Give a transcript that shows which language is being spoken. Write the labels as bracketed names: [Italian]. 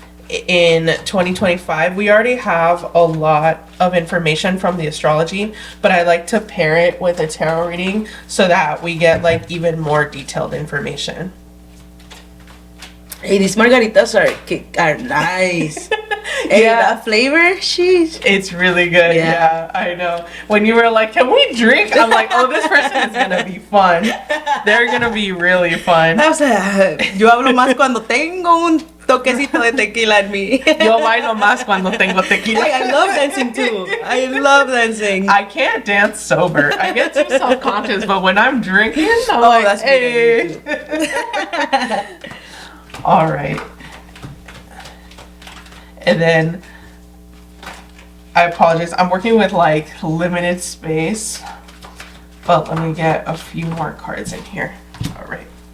[English] in 2025. We already have a lot of information from the astrology, but I like to pair it with a tarot reading so that we get like even more detailed information. Hey, these margaritas are nice. Hey, that flavor, sheesh. It's really good. Yeah, I know. When you were like, can we drink? I'm like, oh, this person is going to be fun. They're going to be really fun. [Spanish] O sea, yo hablo más cuando tengo un toquecito de tequila en mí. Yo bailo más cuando tengo tequila. [English] Hey, I love dancing too. I love dancing. I can't dance sober. I get too self-conscious, but when I'm drinking, I'm like, that's hey. All right. And then, I apologize. I'm working with like limited space, but let me get a few more cards in here. All right.